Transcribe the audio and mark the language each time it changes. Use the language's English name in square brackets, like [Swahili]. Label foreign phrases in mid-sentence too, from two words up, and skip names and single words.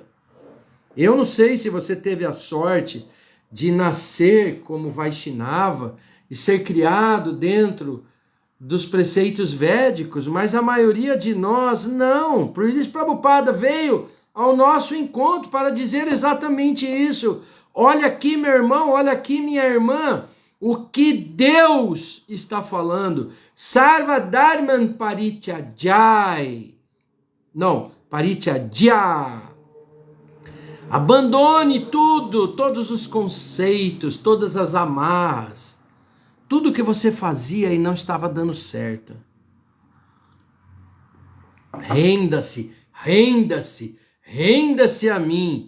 [Portuguese] Eu não sei se você teve a sorte de nascer como Vaishnava e ser criado dentro dos preceitos védicos, mas a maioria de nós não. Por isso, Prabhupada veio ao nosso encontro para dizer exatamente isso. Olha aqui, meu irmão, olha aqui, minha irmã, o que Deus está falando. [Sanskrit] Sarva dharman parityajai. [Portuguese] Não, parityajya. Abandone tudo, todos os conceitos, todas as amarras. Tudo que você fazia e não estava dando certo. Renda-se, renda-se, renda-se a mim.